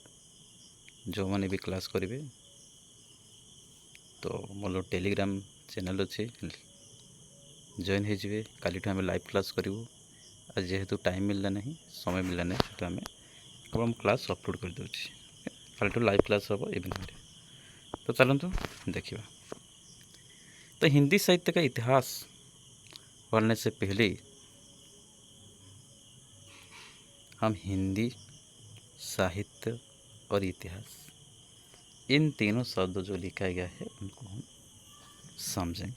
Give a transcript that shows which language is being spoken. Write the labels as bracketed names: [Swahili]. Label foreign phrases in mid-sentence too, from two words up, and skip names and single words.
[Odia] ଯେଉଁମାନେ ବି କ୍ଲାସ୍ କରିବେ ତ ମୋର [English] Telegram channel [Odia] ଅଛି, ଜଏନ୍ ହେଇଯିବେ। କାଲିଠୁ ଆମେ [English] live class [Odia] କରିବୁ। ଆଉ ଯେହେତୁ ଟାଇମ୍ ମିଳିଲା ନାହିଁ, ସମୟ ମିଳିଲା ନାହିଁ, ସେଠୁ ଆମେ କେବଳ ମୁଁ [English] class upload [Odia] କରିଦେଉଛି। କାଲିଠୁ [English] live class [Odia] ହେବ ଇଭିନିଂରେ। [Hindi] तो चलନ୍ତୁ देखिए। तो हिंदी साहित्य का इतिहास पढ़ने से पहले हम हिंदी साहित्य और इतिहास, इन तीनों शब्द जो लिखा गया है उनको हम समझेंगे।